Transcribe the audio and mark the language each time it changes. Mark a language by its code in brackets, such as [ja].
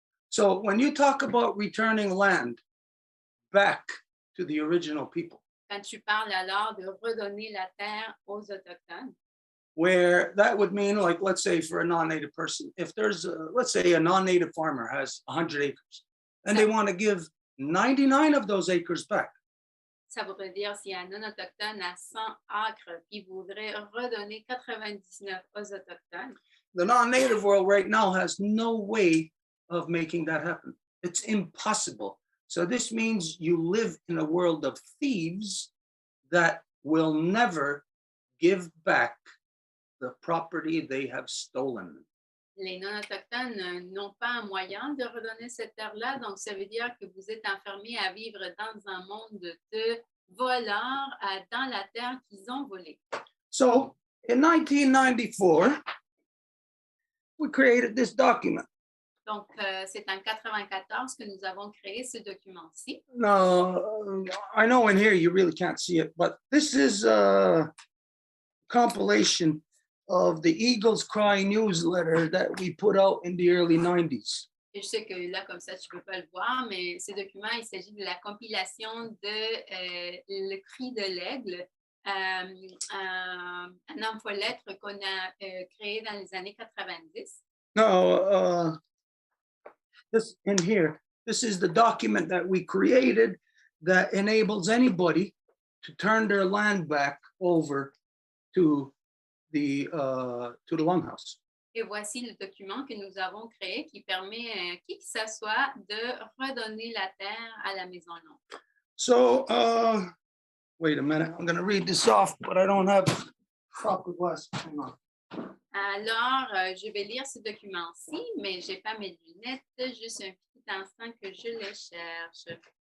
[en] So when you talk about returning land back to the original people, [fr] Quand tu parles alors de redonner la terre aux Autochtones, [en] where that would mean, like, let's say for a non-native person, if there's, let's say a non-native farmer has 100 acres and they want to give 99 of those acres back. [fr] ça voudrait dire si un non-autochtone a 100 acres puis voudrait redonner 99 aux Autochtones, [en] The non-native world right now has no way of making that happen. It's impossible. So this means you live in a world of thieves that will never give back the property they have stolen. [fr] les non-autochtones n'ont pas un moyen de redonner cette terre-là, donc ça veut dire que vous êtes enfermés à vivre dans un monde de voleurs dans la terre qu'ils ont volée. [en] So in 1994, we created this document. [fr] Donc, c'est en 94 que nous avons créé ce document-ci. [en] Now, I know in here you really can't see it, but this is a compilation of the Eagles Cry newsletter that we put out in the early 90s. [fr] Et je sais que là, comme ça, tu ne peux pas le voir, mais ce document, il s'agit de la compilation de Le Cri de l'Aigle, un infolettre qu'on a créé dans les années 90. [en] Now, this in here, this is the document that we created that enables anybody to turn their land back over to the Longhouse. [fr] Et voici le document que nous avons créé qui permet à qui que ce soit de redonner la terre à la Maison longue. [en] So, wait a minute, I'm going to read this off, but I don't have proper glasses. Hang on. [fr] Alors, je vais lire ce document-ci, mais je n'ai pas mes lunettes. Juste un petit instant que je les cherche.